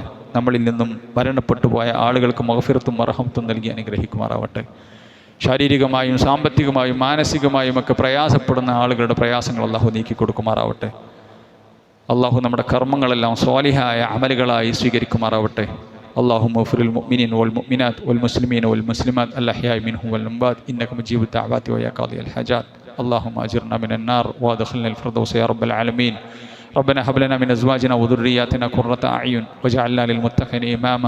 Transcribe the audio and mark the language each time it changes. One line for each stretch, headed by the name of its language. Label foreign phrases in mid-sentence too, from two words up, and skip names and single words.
Malayalam: നമ്മളിൽ നിന്നും മരണപ്പെട്ടു പോയ ആളുകൾക്ക് മഗ്ഫിറത്തും മർഹമത്തും നൽകി അനുഗ്രഹിക്കുമാറാവട്ടെ. ശാരീരികമായും സാമ്പത്തികമായും മാനസികമായും ഒക്കെ പ്രയാസപ്പെടുന്ന ആളുകളുടെ പ്രയാസങ്ങൾ അള്ളാഹു നീക്കി കൊടുക്കുമാറാവട്ടെ. അള്ളാഹു നമ്മുടെ കർമ്മങ്ങളെല്ലാം സ്വാലിഹായ അമലുകളായി സ്വീകരിക്കുമാറാവട്ടെ.
Arabic: اللهم اغفر للمؤمنين والمؤمنات والمسلمين والمسلمات الأحياء منهم والأموات إنك مجيب الدعوات ويا قاضي الحاجات. اللهم أجرنا من النار وادخلنا الفردوس يا رب العالمين. ربنا هب لنا من أزواجنا وذرياتنا قرة أعين واجعلنا للمتقين إماما.